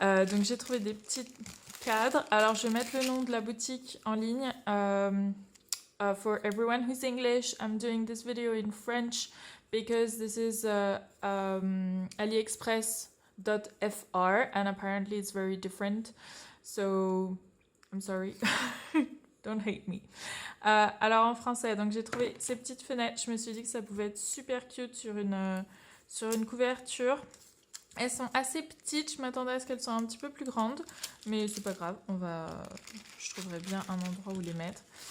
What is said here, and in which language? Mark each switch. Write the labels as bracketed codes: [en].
[fr] Donc j'ai trouvé des petits cadres. Alors je vais mettre le nom de la boutique en ligne. [en] For everyone who's English, I'm doing this video in French because this is aliexpress.fr and apparently it's very different. So I'm sorry. Don't hate me. [fr] Alors en français, donc j'ai trouvé ces petites fenêtres. Je me suis dit que ça pouvait être super cute sur une couverture. Elles sont assez petites, je m'attendais à ce qu'elles soient un petit peu plus grandes, mais c'est pas grave, je trouverai bien un endroit où les mettre.